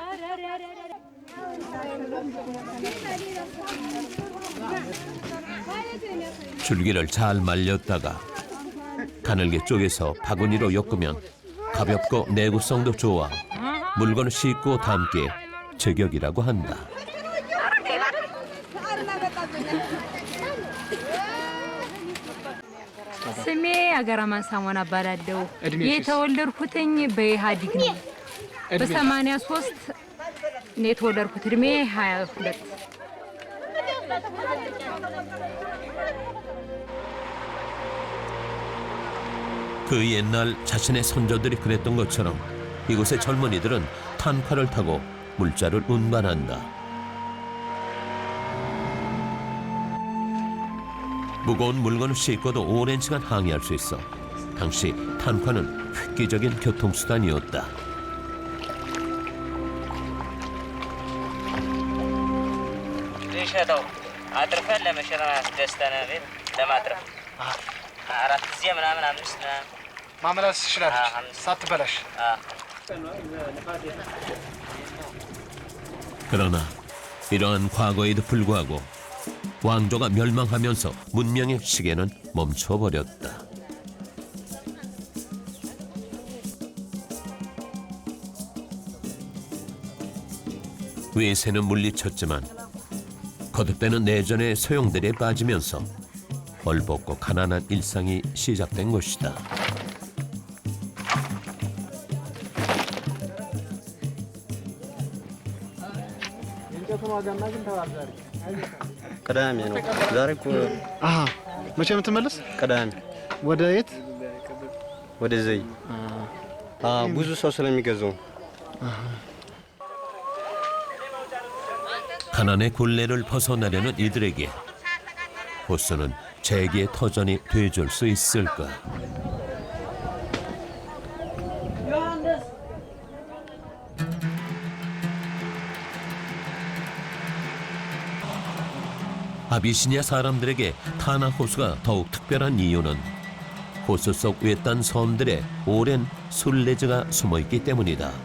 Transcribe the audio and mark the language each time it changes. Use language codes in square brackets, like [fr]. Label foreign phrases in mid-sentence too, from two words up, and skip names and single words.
[ko] 줄기를 잘 말렸다가 가늘게 쪼개서 바구니로 엮으면 가볍고 내구성도 좋아 물건을 싣고 담기에 제격이라고 한다. [am] ስሜ አገራማን ሳሞና እባላለሁ። የተወለድኩትኝ በኢህአዴግ ነው። በ83 ነው የተወለድኩት። እድሜ 22። [ko] 그 옛날 자신의 선조들이 그랬던 것처럼 이곳의 젊은이들은 탄화를 타고 물자를 운반한다. 무거운 물건을 싣고도 오랜 시간 항해할 수 있어 당시 탄화는 획기적인 교통수단이었다. [am] ልንሸጠው አትርፈን ለመሸጥ ደስተን ቤት ለማትረፍ 4 ጊዜ ምናምን 5 ምናምን ማመላለስ ትችላለች ሳትበላሽ። [ko] 그러나 이러한 과거에도 불구하고 왕조가 멸망하면서 문명의 시계는 멈춰버렸다. 외세는 물리쳤지만 거듭되는 내전의 소용돌이에 빠지면서 벌벗고 가난한 일상이 시작된 것이다. [am] ቅዳሜ ነው ዛሬ እኮ። መቼ ነው የምትመለስ? ቅዳሜ። ወደ የት? ወደ ዘይ። ብዙ ሰው ስለሚገዛው [ko] 가난의 굴레를 벗어나려는 이들에게 호수는 재기의 터전이 돼줄 수 있을까? 아비시니아 사람들에게 타나 호수가 더욱 특별한 이유는 호수 속 외딴 섬들에 오랜 순례지가 숨어있기 때문이다.